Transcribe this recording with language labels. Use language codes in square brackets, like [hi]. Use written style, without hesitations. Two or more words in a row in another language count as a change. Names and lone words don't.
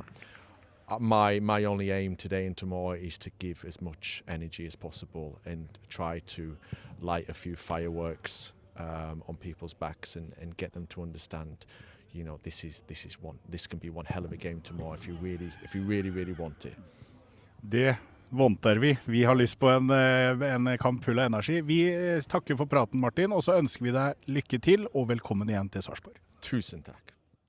[en] My only aim today and tomorrow is to give as much energy as possible and try to light a few fireworks on people's backs and get them to understand, you know, this can be one hell of a game tomorrow if you really want it. [no] Det vånter vi. Vi har lyst på en kamp full av energi. Vi takker for praten, Martin, og så ønsker vi deg lykke til og velkommen igjen til Sarpsborg. Tusen takk.